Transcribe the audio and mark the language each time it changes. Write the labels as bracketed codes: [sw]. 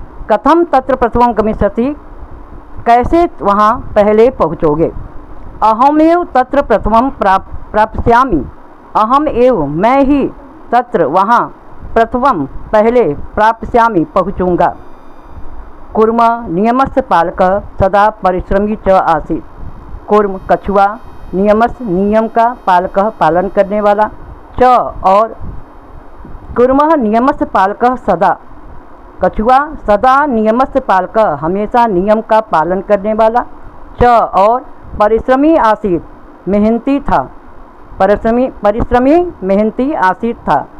[sa] कथम तत्र प्रथमम गमिष्यसि [hi] कैसे वहाँ पहले पहुँचोगे। [sa] अहमेव तत्र प्रथमम प्राप्स्यामि, अहम एव [hi] मैं ही [sa] तत्र [hi] वहाँ, [sa] प्रथमम [hi] पहले, [sa] प्राप्स्यामि [hi] पहुँचूँगा। [sa] कुर्म नियमस्य पालकः सदा परिश्रमी च आसीत्। कुर्म [hi] कछुआ, [sa] नियमस्य [hi] नियम का, [sa] पालकः [hi] पालन करने वाला, [sa] च [hi] और, [sa] कुर्मः नियमस्य पालकः सदा, [hi] कछुआ सदा [sa] नियमस्य पालकः [hi] हमेशा नियम का पालन करने वाला, च और [sa] परिश्रमी आसीत् [hi] मेहनती था, परिश्रमी मेहनती आसीत् था।